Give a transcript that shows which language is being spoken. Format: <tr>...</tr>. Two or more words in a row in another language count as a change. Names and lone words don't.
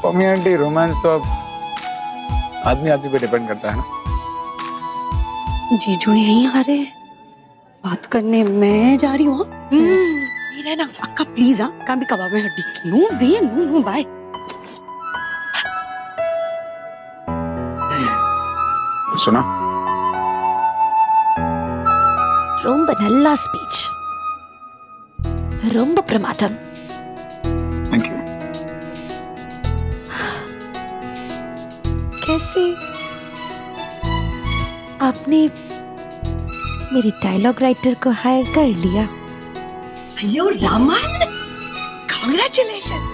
<hi>मम्मी आंटी, रोमांस तो अब आदमी आदमी पे डिपेंड करता है ना। जीजू यहीं आ रहे हैं बात करने, मैं जा रही हूँ। नहीं रहना अक्का प्लीज। हाँ, कान भी कबाब में हड्डी।</hi> <en>No way, no bye.</en> <hi>सुना?</hi> <ta>ரொம்ப நல்ல ஸ்பீச், ரொம்ப பிரமாதம்।</ta> <en>Thank you.</en> <hi>कैसे आपने मेरी डायलॉग राइटर को हायर कर लिया?</hi> <en>Hello Raman, congratulation.</en>